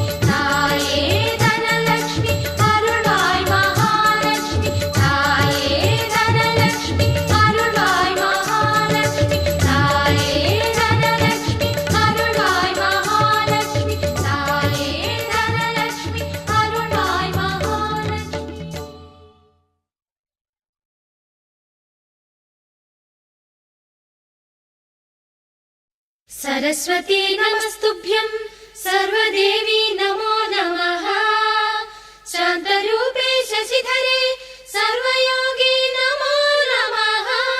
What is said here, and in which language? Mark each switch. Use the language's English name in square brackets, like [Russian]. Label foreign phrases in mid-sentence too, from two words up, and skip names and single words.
[Tamil] தாயே தனலக்ஷ்மி அருள்வாய் மகாலக்ஷ்மி. தாயே தனலக்ஷ்மி அருள்வாய் மகாலக்ஷ்மி. தாயே தனலக்ஷ்மி அருள்வாய் மகாலக்ஷ்மி. தாயே தனலக்ஷ்மி அருள்வாய் மகாலக்ஷ்மி. [Sanskrit] सरस्वती नमस्तुभ्यं सर्वदेवी नमो नमः. शान्तरूपे शशिधरे सर्वयोगी नमो नमः.